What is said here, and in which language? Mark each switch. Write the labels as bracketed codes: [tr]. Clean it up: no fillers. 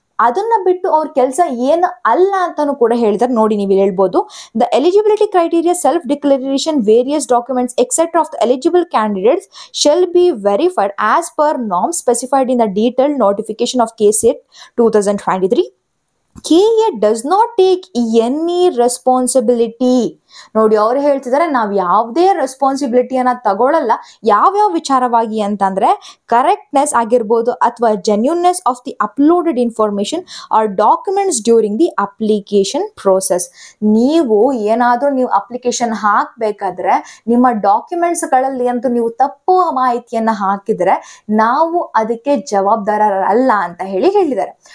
[kn] ಅದನ್ನ ಬಿಟ್ಟು ಅವ್ರ ಕೆಲಸ ಏನು ಅಲ್ಲ ಅಂತಾನು ಕೂಡ ಹೇಳಿದಾರೆ. ನೋಡಿ, ನೀವು ಹೇಳ್ಬೋದು, [en] The eligibility criteria, self declaration, various documents etcetera of the eligible candidates shall be verified as per norm specified in the detailed notification of KSET 2023. KE does not take any responsibility. [kn] ನೋಡಿ, ಅವ್ರು ಹೇಳ್ತಿದ್ದಾರೆ ನಾವು ಯಾವುದೇ ರೆಸ್ಪಾನ್ಸಿಬಿಲಿಟಿಯನ್ನ ತಗೊಳ್ಳಲ್ಲ. ಯಾವ್ಯಾವ ವಿಚಾರವಾಗಿ ಅಂತಂದ್ರೆ correctness ಆಗಿರ್ಬೋದು ಅಥವಾ [en] Genuineness of the uploaded information or documents during the application process. [kn] ನೀವು ಏನಾದ್ರೂ ನೀವು ಅಪ್ಲಿಕೇಶನ್ ಹಾಕ್ಬೇಕಾದ್ರೆ ನಿಮ್ಮ ಡಾಕ್ಯುಮೆಂಟ್ಸ್ ಗಳಲ್ಲಿ ಅಂತೂ ನೀವು ತಪ್ಪು ಮಾಹಿತಿಯನ್ನ ಹಾಕಿದ್ರೆ ನಾವು ಅದಕ್ಕೆ ಜವಾಬ್ದಾರರಲ್ಲ ಅಂತ ಹೇಳಿದ್ದಾರೆ.